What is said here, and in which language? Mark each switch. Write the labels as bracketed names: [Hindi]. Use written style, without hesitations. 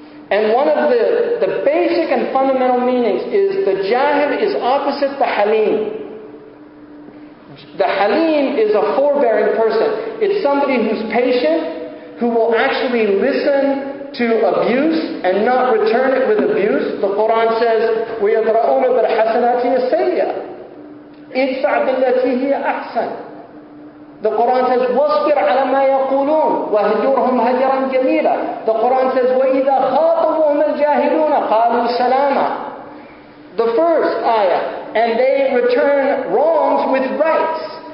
[English] And one of the basic and fundamental meanings is the Jahil is opposite the Halim. The Halim is a forbearing person. It's somebody who's patient, who will actually listen to abuse and not return it with abuse. The Quran says, [Arabic] وَيَدْرَؤُونَ بِالْحَسَنَاتِ السَّيِّئَةِ إِدْفَعْ بِالَّتِي هِيَ أَحْسَنُ. [English] The Quran says, [Arabic] وَاصْبِرْ عَلَى مَا يَقُولُونَ وَهْجُرْهُمْ هَجْرًا جَمِيلًا. [English] The Quran says, [Arabic] وَإِذَا خَاطَبُهُمُ الْجَاهِلُونَ قَالُوا سَلَامًا. [English] The first ayah, and they return wrongs with rights.